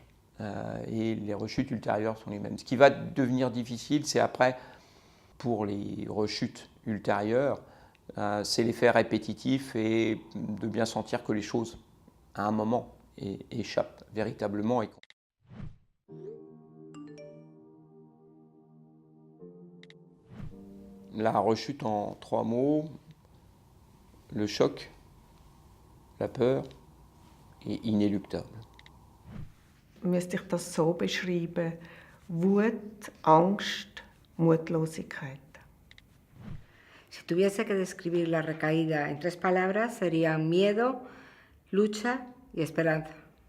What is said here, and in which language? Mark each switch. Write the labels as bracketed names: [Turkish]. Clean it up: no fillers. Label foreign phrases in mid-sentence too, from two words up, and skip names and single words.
[French] Et les rechutes ultérieures sont les mêmes. Ce qui va devenir difficile, c'est après, pour les rechutes ultérieures, c'est l'effet répétitif et de bien sentir que les choses, à un moment, échappent véritablement. La rechute en 3 mots, le choc, la peur et inéluctable. [German] Müsste ich das so beschreiben? Wut, Angst, Mutlosigkeit. [Spanish] Si tuviese que describir la recaída en 3 palabras, serían miedo, lucha y esperanza.